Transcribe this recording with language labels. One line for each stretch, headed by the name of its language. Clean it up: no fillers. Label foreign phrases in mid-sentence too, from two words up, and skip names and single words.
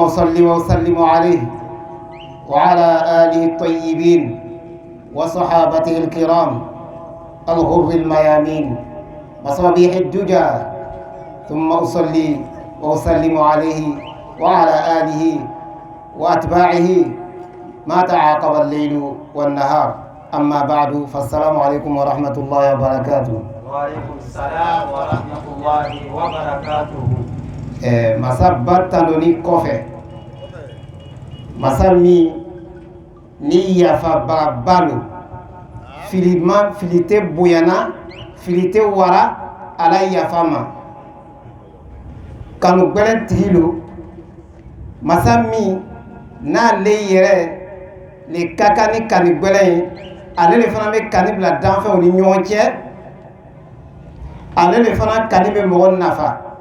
Arabic: أصلي وأسلم عليه وعلى آله الطيبين وصحابته الكرام الغر الميامين مصابيح الدجى ثم أصلي وأسلم عليه وعلى آله وأتباعه ما تعاقب الليل والنهار أما بعد فالسلام عليكم ورحمة الله وبركاته. وعليكم السلام ورحمة الله وبركاته.
Mandingo: Masa bartandoni kɔfɛ masa min ni yafaba balo fili tɛ bonyana fili tɛ wara ala yafa ma kanu gbɛlɛn tigi lo masa min n'ale yɛrɛ le ka kan ni kanu gbɛlɛn ye ale le fana bɛ kanu bila danfɛnw ni ɲɔgɔn cɛ ale le fana kanu bɛ mɔgɔ nafa.